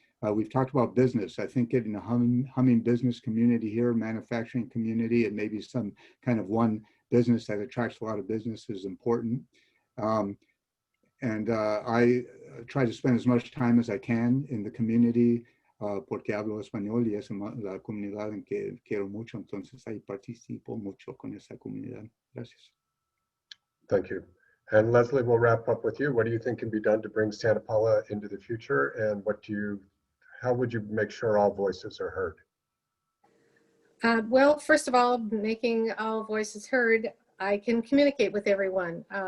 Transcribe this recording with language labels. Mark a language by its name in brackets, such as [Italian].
[English] We've talked about business. I think getting a humming business community here, manufacturing community, and maybe some kind of one business that attracts a lot of business is important. I try to spend as much time as I can in the community [Spanish] porque hablo español y es la comunidad en que quiero mucho, entonces ahí participo mucho con esa comunidad. Gracias. [English] Thank you. And Leslie, we'll wrap up with you. What do you think can be done to bring Santa Paula into the future, and how would you make sure all voices are heard? Well, first of all, making all voices heard, I can communicate with everyone.